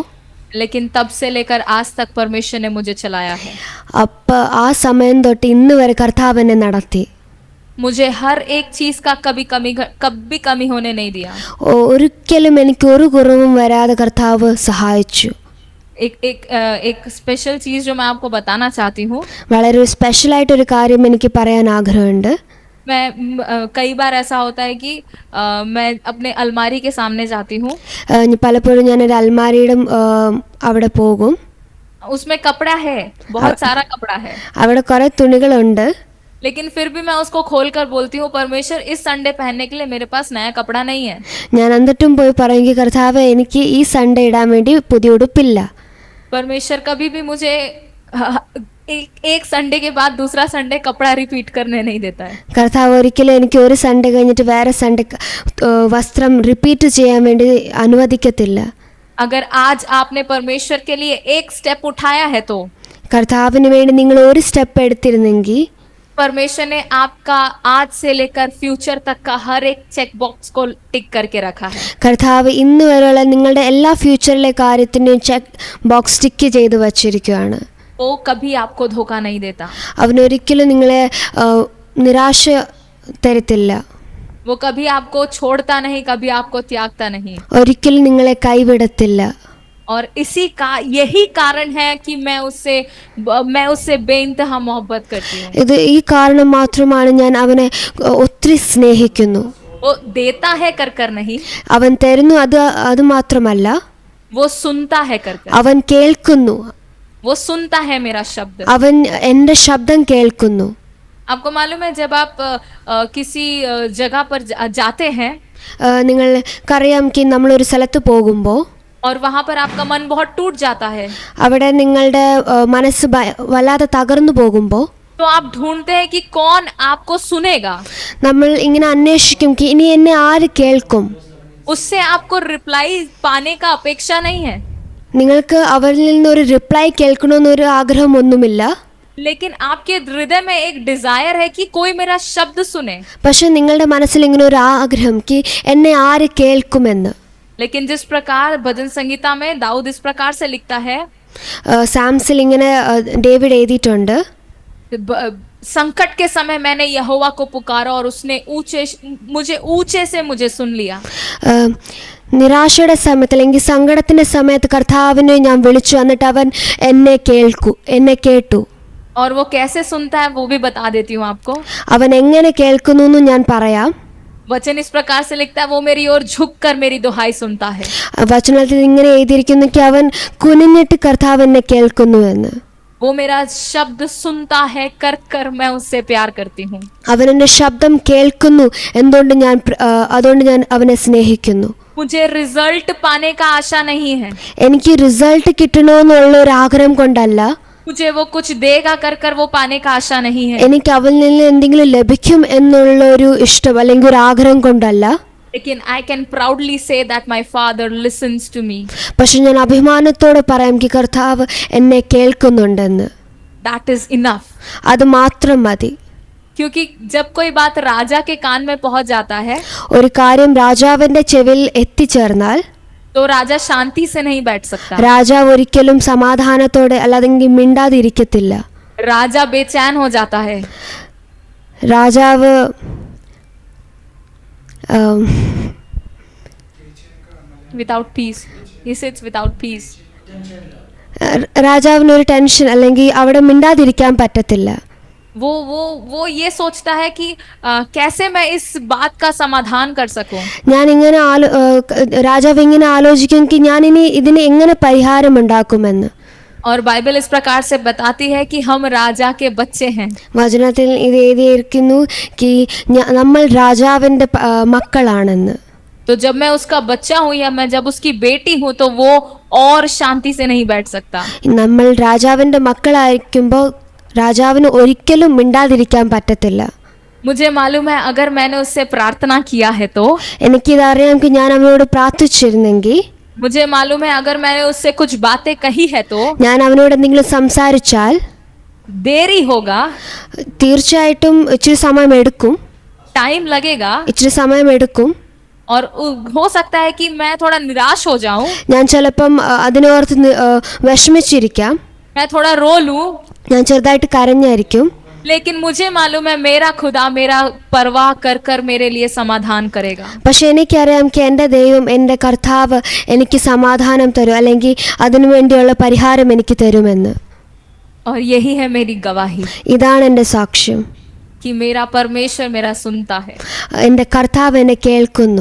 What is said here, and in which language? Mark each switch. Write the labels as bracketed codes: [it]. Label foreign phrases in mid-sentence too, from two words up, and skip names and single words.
[hi] लेकिन तब से लेकर आज तक परमेश्वर ने मुझे चलाया है. [ml] അപ്പോൾ ആ സമയം തൊട്ട് ഇന്ന് വരെ കർത്താവ് എന്നെ നടത്തി. [hi] मुझे हर एक चीज का कभी कमी होने नहीं दिया. [ml] ഒരിക്കലും എനിക്ക് ഒരു കുറവും വരാതെ കർത്താവ് സഹായിച്ചു. [hi] एक स्पेशल चीज जो मैं आपको बताना चाहती हूँ, [ml] വളരെ സ്പെഷ്യലായിട്ടൊരു കാര്യം എനിക്ക് പറയാൻ ആഗ്രഹമുണ്ട്. [hi] मैं कई बार ऐसा होता है कि मैं अपने अलमारी के सामने जाती हूँ. [ml] പലപ്പോഴും ഞാനൊരു അൽമാരിയുടെ അവിടെ പോകും. [hi] उसमें कपड़ा है, बहुत सारा कपड़ा है, [ml] അവിടെ കുറേ തുണികളുണ്ട്. [hi] लेकिन फिर भी मैं उसको खोल कर बोलती हूँ, परमेश्वर इस संडे पहनने के लिए मेरे पास नया कपड़ा नहीं है. [ml] ഞാൻ എന്നിട്ടും പോയി പറയുമെങ്കിൽ കർത്താവ് എനിക്ക് ഈ സൺഡേ ഇടാൻ വേണ്ടി പുതിയ ഉടുപ്പില്ല. [hi] परमेश्वर कभी भी मुझे एक संडे के बाद दूसरा संडे कपड़ा रिपीट करने नहीं देता है. [ml] കർത്താവ് ഒരിക്കലും എനിക്ക് ഒരു സൺഡേ കഴിഞ്ഞിട്ട് വേറെ സൺഡേ വസ്ത്രം റിപ്പീറ്റ് ചെയ്യാൻ വേണ്ടി അനുവദിക്കത്തില്ല. [hi] अगर आज आपने परमेश्वर के लिए एक स्टेप उठाया है तो [ml] കർത്താവിന് വേണ്ടി നിങ്ങൾ ഒരു സ്റ്റെപ്പ് എടുത്തിരുന്നെങ്കിൽ [hi] परमेश्वर ने आपका आज से लेकर फ्यूचर तक का हर एक [en] check box [hi] को टिक करके रखा है. [ml] കർത്താവ് ഇന്ന് വരെയുള്ള നിങ്ങളുടെ എല്ലാ ഫ്യൂച്ചറിലെ കാര്യത്തിൻ്റെയും [en] check box [ml] ടിക്ക് ചെയ്ത് വച്ചിരിക്കുകയാണ്. [hi] वो कभी आपको धोखा नहीं देता. [ml] അവനൊരിക്കലും നിങ്ങളെ നിരാശ തരത്തില്ല. [hi] वो कभी आपको छोड़ता नहीं, कभी आपको त्यागता नहीं. [ml] ഒരിക്കലും നിങ്ങളെ കൈവിടത്തില്ല. [hi] और यही कारण है कि मैं उससे बेइंतहा मोहब्बत करती हूँ. [ml] ഇത് ഈ കാരണം മാത്രമാണ് ഞാൻ അവനെ ഒത്തിരി സ്നേഹിക്കുന്നു. [hi] वो देता है कर नहीं, [ml] അവൻ തരുന്നു, അത് മാത്രമല്ല [hi] वो सुनता है कर. [ml] അവൻ കേൾക്കുന്നു, [hi] वो सुनता है मेरा शब्द. [ml] അവൻ എൻ്റെ ശബ്ദം കേൾക്കുന്നു. [hi] आपको मालूम है जब आप किसी जगह पर जाते हैं [ml] നിങ്ങൾക്കറിയാം നമ്മളൊരു സ്ഥലത്ത് പോകുമ്പോൾ [hi] और वहाँ पर आपका मन बहुत टूट जाता है, [ml] അവിടെ നിങ്ങളുടെ മനസ്സ് വല്ലാതെ തകർന്നു പോകുമ്പോൾ [hi] तो आप ढूंढते हैं कि कौन आपको सुनेगा. [ml] നമ്മൾ ഇങ്ങനെ അന്വേഷിക്കും ഇനി എന്നെ ആര് കേൾക്കും. [hi] उससे आपको रिप्लाई पाने का अपेक्षा नहीं है, [ml] നിങ്ങൾക്ക് അവരിൽ നിന്നൊരു റിപ്ലൈ കേൾക്കണമെന്നൊരു ആഗ്രഹമൊന്നുമില്ല. [hi] लेकिन आपके हृदय में एक डिजायर है कि कोई मेरा शब्द सुने. [ml] പക്ഷെ നിങ്ങളുടെ മനസ്സിൽ ഇങ്ങനെ ഒരു ആഗ്രഹം എന്നെ ആര് കേൾക്കുമെന്ന്. [hi] लेकिन जिस प्रकार भजन संगीता में दाऊद इस प्रकार से लिखता है, [ml] സാംസിൽ ഇങ്ങനെ ഡേവിഡ് എഴുതിയിട്ടുണ്ട്, [hi] संकट के समय मैंने यहोवा को पुकारा और उसने ऊंचे से मुझे सुन लिया. [ml] നിരാശയുടെ സമയത്ത് അല്ലെങ്കിൽ സങ്കടത്തിന്റെ സമയത്ത് കർത്താവിനെ ഞാൻ വിളിച്ചു, എന്നിട്ട് അവൻ എന്നെ കേട്ടു. [hi] और वो कैसे सुनता है वो भी बता देती हूँ आपको. [ml] അവൻ എങ്ങനെ കേൾക്കുന്നു എന്ന് ഞാൻ പറയാം. [hi] वचन इस प्रकार से लिखता है, वो मेरी ओर झुककर मेरी दुहाई सुनता है. [ml] വചനത്തിൽ ഇങ്ങനെ എഴുതിയിരിക്കുന്നു അവൻ കുനിഞ്ഞിട്ട് കർത്താവ് എന്നെ കേൾക്കുന്നു എന്ന്. [hi] वो मेरा शब्द सुनता है कर मैं उससे प्यार करती हूँ. [ml] അവൻ എൻ്റെ ശബ്ദം കേൾക്കുന്നു, അതുകൊണ്ട് ഞാൻ അവനെ സ്നേഹിക്കുന്നു. [hi] मुझे रिजल्ट पाने का आशा नहीं है, [ml] എനിക്ക് റിസൾട്ട് കിട്ടണമെന്നുള്ള ഒരു ആഗ്രഹം കൊണ്ടല്ല, [hi] मुझे वो कुछ देगा कर वो पाने का आशा नहीं है, [ml] എനിക്ക് അവനിൽ നിന്ന് എന്തെങ്കിലും ലഭിക്കും എന്നുള്ള ഒരു ഇഷ്ടം അല്ലെങ്കിൽ ഒരു ആഗ്രഹം കൊണ്ടല്ല. [en] लेकिन I can proudly say that my father listens to me. [ml] പക്ഷെ ഞാൻ അഭിമാനത്തോടെ പറയാം കർത്താവ് എന്നെ കേൾക്കുന്നുണ്ടെന്ന്. [en] That is enough. [ml] അത് മാത്രം മതി. [hi] क्योंकि जब कोई बात राजा के कान में पहुंच जाता है, [ml] ഒരു കാര്യം രാജാവിന്റെ ചെവിയിൽ എത്തിച്ചേർന്നാൽ [hi] तो राजा शांति से नहीं बैठ सकता. [ml] രാജാവ് ഒരിക്കലും സമാധാനത്തോടെ അല്ലെങ്കിൽ മിണ്ടാതിരിക്കത്തില്ല. [hi] राजा बेचैन हो जाता है. [ml] രാജാവ് [en] Without peace. He sits without peace. [ml] രാജാവിനൊരു ടെൻഷൻ അല്ലെങ്കിൽ അവിടെ മിണ്ടാതിരിക്കാൻ പറ്റത്തില്ല. [hi] वो ये सोचता है कि कैसे मैं इस बात का समाधान कर सकूं. [ml] ഞാൻ ഇങ്ങനെ രാജാവ് ഇങ്ങനെ ആലോചിക്കും ഞാൻ ഇനി ഇതിന് എങ്ങനെ പരിഹാരമുണ്ടാക്കുമെന്ന്. [hi] और बाइबल इस प्रकार से बताती है कि हम राजा के बच्चे हैं. [ml] വചനത്തിൽ ഇത് എഴുതിയിരിക്കുന്നു നമ്മൾ രാജാവിൻ്റെ മക്കളാണെന്ന്. [hi] तो जब मैं उसका बच्चा हूँ या मैं जब उसकी बेटी हूँ तो वो और शांति से नहीं बैठ सकता. [ml] നമ്മൾ രാജാവിൻ്റെ മക്കളായിരിക്കുമ്പോൾ രാജാവിന് ഒരിക്കലും മിണ്ടാതിരിക്കാൻ പറ്റത്തില്ല. [hi] मुझे मालूम है अगर मैंने उससे प्रार्थना किया है तो [ml] എനിക്കിതറിയാം ഞാൻ അവനോട് പ്രാർത്ഥിച്ചിരുന്നെങ്കിൽ, [hi] मुझे मालूम है अगर मैंने उससे कुछ बातें कही है तो [ml] ഞാൻ അവനോട് എന്തെങ്കിലും സംസാരിച്ചാൽ [hi] देरी होगा, [ml] തീർച്ചയായിട്ടും ഇച്ചിരി സമയമെടുക്കും, [hi] टाइम लगेगा [ml] ഇച്ചിരി സമയമെടുക്കും. [hi] और हो सकता है कि मैं थोड़ा निराश हो जाऊं, [ml] ഞാൻ ചിലപ്പം അതിനോർത്ത് വിഷമിച്ചിരിക്കാം, [hi] मैं थोड़ा रो लूं, [ml] ഞാൻ ചെറുതായിട്ട് കരഞ്ഞായിരിക്കും. [hi] लेकिन मुझे मालूम है मेरा खुदा मेरा परवाह कर कर मेरे लिए समाधान करेगा. [ml] പക്ഷെ എനിക്കറിയാം എൻ്റെ ദൈവം, എൻ്റെ കർത്താവ് എനിക്ക് സമാധാനം തരും, അല്ലെങ്കിൽ അതിനു വേണ്ടിയുള്ള പരിഹാരം എനിക്ക് തരുമെന്ന്. [hi] और यही है मेरी गवाही [ml] ഇതാണ് എൻ്റെ സാക്ഷ്യം. [hi] कि मेरा परमेश्वर मेरा सुनता है. [ml] എൻ്റെ കർത്താവ് എന്നെ കേൾക്കുന്നു.